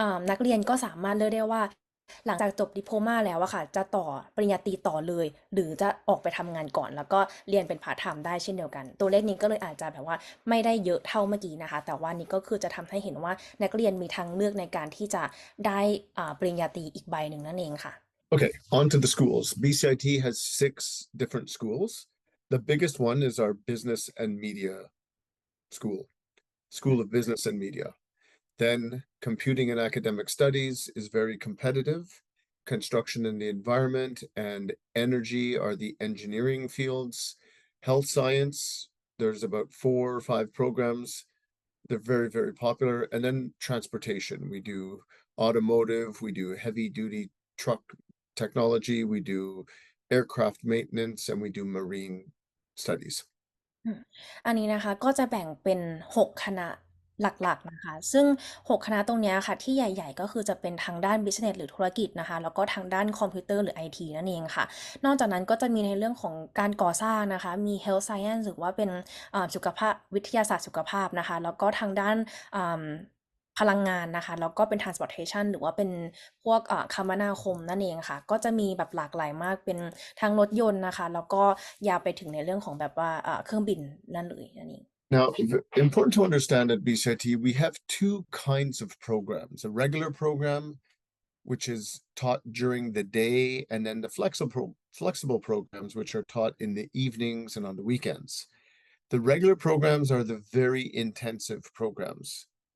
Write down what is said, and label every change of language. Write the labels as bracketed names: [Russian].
[Thai] นักเรียนก็สามารถเลือกได้ว่าหลังจากจบดิโพลมาแล้วอะค่ะจะต่อปริญญาตรีต่อเลยหรือจะออกไปทำงานก่อนแล้วก็เรียนเป็นพาร์ทไทม์ได้เช่นเดียวกันตัวเลขนี้ก็เลยอาจจะแบบว่าไม่ได้เยอะเท่าเมื่อกี้นะคะแต่ว่านี่ก็คือจะทำให้เห็นว่านักเรียนมีทางเลือกในการที่จะได้ปริญญาตรีอีกใบหนึ่งนั่นเองค่ะ [English] Okay, on to the schools. BCIT has 6 different schools. The biggest one is our business and media school of business and media. Then computing and academic studies is very competitive. Construction and the environment and energy are the engineering fields. Health science, there's about 4 or 5 programs. They're very, very popular. And then transportation, we do automotive, we do heavy duty truck technology, we do aircraft maintenance, and we do marine studies. [Thai] อันนี้นะคะก็จะแบ่งเป็น6คณะหลักๆนะคะซึ่ง6คณะตรงนี้ค่ะที่ใหญ่ๆก็คือจะเป็นทางด้าน Business หรือธุรกิจนะคะแล้วก็ทางด้านคอมพิวเตอร์หรือ IT นั่นเองค่ะนอกจากนั้นก็จะมีในเรื่องของการก่อสร้างนะคะมี Health Science หรือว่าเป็นสุขภาพวิทยาศาสตร์สุขภาพนะคะแล้วก็ทางด้าน พลังงานนะคะแล้วก็เป็น transportation หรือว่าเป็นพวกคมนาคมนั่นเองค่ะก็จะมีแบบหลากหลายมากเป็นทั้งรถยนต์นะคะแล้วก็ยาวไปถึงในเรื่องของแบบว่าเครื่องบินนั่นเลยนั่นเอง [English] Now, important to understand at BCIT, we have 2 kinds of programs, a regular program, which is taught during the day, and then the flexible programs, which are taught in the evenings and on the weekends. The regular programs are the very intensive programs.